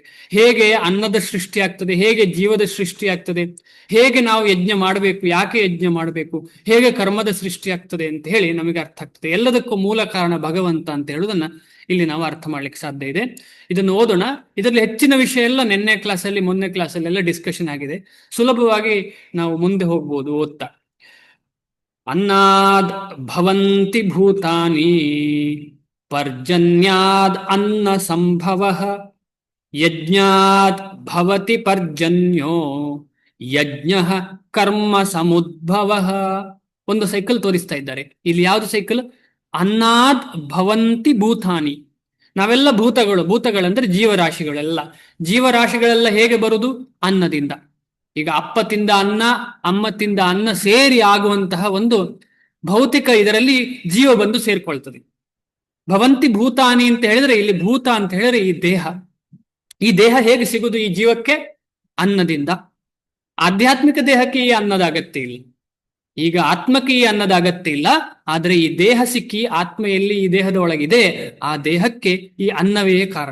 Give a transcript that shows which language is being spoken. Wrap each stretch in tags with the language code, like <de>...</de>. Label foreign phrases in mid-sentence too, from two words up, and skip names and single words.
<kn>ಹೇಗೆ ಅನ್ನದ ಸೃಷ್ಟಿ ಆಗ್ತದೆ, ಹೇಗೆ ಜೀವದ ಸೃಷ್ಟಿ ಆಗ್ತದೆ, ಹೇಗೆ ನಾವು ಯಜ್ಞ ಮಾಡಬೇಕು, ಯಾಕೆ ಯಜ್ಞ ಮಾಡಬೇಕು, ಹೇಗೆ ಕರ್ಮದ ಸೃಷ್ಟಿ ಆಗ್ತದೆ ಅಂತ ಹೇಳಿ ನಮಗೆ ಅರ್ಥ ಆಗ್ತದೆ. ಎಲ್ಲದಕ್ಕೂ ಮೂಲ ಕಾರಣ ಭಗವಂತ ಅಂತ ಹೇಳುವುದನ್ನ ಇಲ್ಲಿ ನಾವು ಅರ್ಥ ಮಾಡ್ಲಿಕ್ಕೆ ಸಾಧ್ಯ ಇದೆ. ಇದನ್ನು ಓದೋಣ. ಇದರಲ್ಲಿ ಹೆಚ್ಚಿನ ವಿಷಯ ಎಲ್ಲ ಮೊನ್ನೆ ಕ್ಲಾಸಲ್ಲಿ ಎಲ್ಲ ಡಿಸ್ಕಷನ್ ಆಗಿದೆ. ಸುಲಭವಾಗಿ ನಾವು ಮುಂದೆ ಹೋಗ್ಬೋದು ಓದ್ತಾ.</kn> <sa>ಅನ್ನಾದ್ ಭವಂತಿ ಭೂತಾನಿ ಪರ್ಜನ್ಯಾದ್ ಅನ್ನ ಸಂಭವ ಯಜ್ಞಾತ್ ಭವತಿ ಪರ್ಜನ್ಯೋ ಯಜ್ಞ ಕರ್ಮ ಸಮುದ್ಭವ.</sa> <kn>ಒಂದು ಸೈಕಲ್ ತೋರಿಸ್ತಾ ಇದ್ದಾರೆ ಇಲ್ಲಿ. ಯಾವುದು ಸೈಕಲ್?</kn> <sa>ಅನ್ನಾದ್ ಭವಂತಿ ಭೂತಾನಿ.</sa> <kn>ನಾವೆಲ್ಲ ಭೂತಗಳಂದ್ರೆ ಜೀವರಾಶಿಗಳೆಲ್ಲ ಹೇಗೆ ಬರುವುದು? ಅನ್ನದಿಂದ. ಈಗ ಅಪ್ಪ ತಿಂದ ಅನ್ನ, ಅಮ್ಮ ತಿಂದ ಅನ್ನ ಸೇರಿ ಆಗುವಂತಹ ಒಂದು ಭೌತಿಕ ಇದರಲ್ಲಿ ಜೀವ ಬಂದು ಸೇರ್ಕೊಳ್ತದೆ.</kn> <sa>ಭವಂತಿ ಭೂತಾನಿ</sa> <kn>ಅಂತ ಹೇಳಿದ್ರೆ, ಇಲ್ಲಿ ಭೂತ ಅಂತ ಹೇಳಿದ್ರೆ ಈ ದೇಹ ಹೇಗೆ ಸಿಗುದು ಈ ಜೀವಕ್ಕೆ? ಅನ್ನದಿಂದ. ಆಧ್ಯಾತ್ಮಿಕ ದೇಹಕ್ಕೆ ಈ ಅನ್ನದ ಅಗತ್ಯ ಇಲ್ಲ. ಈಗ ಆತ್ಮಕ್ಕೆ ಈ ಅನ್ನದ ಅಗತ್ಯ ಇಲ್ಲ. ಆದರೆ ಈ ದೇಹ ಸಿಕ್ಕಿ ಆತ್ಮ ಎಲ್ಲಿ ಈ ದೇಹದ ಒಳಗಿದೆ, ಆ ದೇಹಕ್ಕೆ ಈ ಅನ್ನವೇ ಕಾರಣ.</kn>